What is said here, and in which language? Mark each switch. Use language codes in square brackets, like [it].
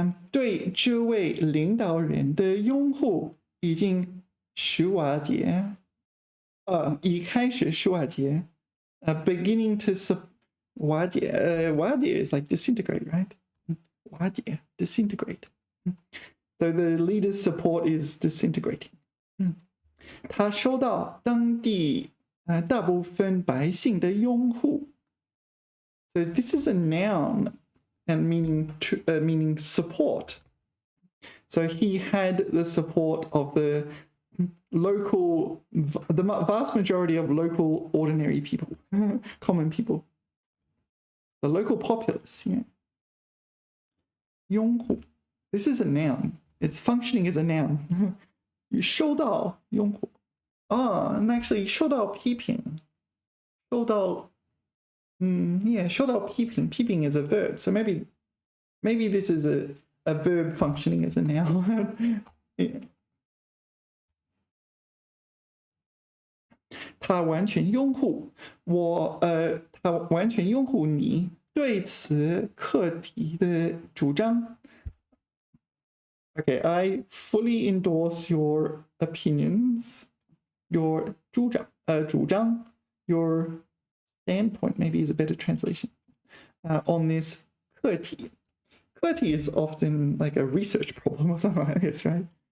[zh] 对这位领导人的拥护已经瓦解. 已开始瓦解. [en] Beginning to瓦解. 瓦解 is like disintegrate, right? 瓦解, disintegrate. So the leader's support is disintegrating. [zh] 他收到当地大部分百姓的拥护. [en] So this is a noun and meaning support. So he had the support of the vast majority of local ordinary people, common people. The local populace, yeah. 拥护.This is a noun. It's functioning as a noun. [zh] 收到拥护. [en] And actually [zh] 受到批评. 受到 yeah, 受到批评. [en] 批评 is a verb. So maybe this is a verb functioning as a noun. Yeah. [zh] 他完全拥护他完全拥护你对此课题的主张. [en] Okay, I fully endorse your opinions, your 主张, your standpoint, maybe is a better translation, on this 课题. 课题 is often like a research problem or something like this, right?